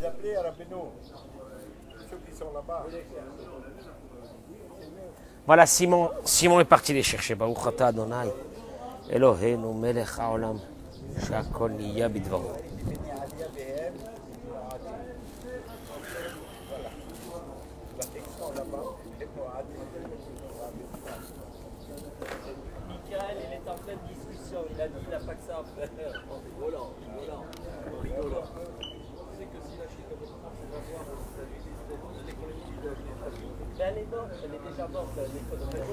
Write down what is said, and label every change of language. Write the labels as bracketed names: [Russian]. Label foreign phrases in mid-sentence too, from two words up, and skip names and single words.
[French] demander à Rabbeinu, ceux qui sont là-bas. Voilà, Simon est parti les chercher. [Hebrew] ברוך אתה אדוני, אלוהינו מלך העולם, שהכל נהיה בדברו. [French] Michael, il est en pleine discussion. Il a dit qu'il n'a pas que ça à faire. En rigolant. Tu sais que si la Chine ne veut pas se voir aux États-Unis, l'économie de elle est morte, elle est déjà morte, l'économie.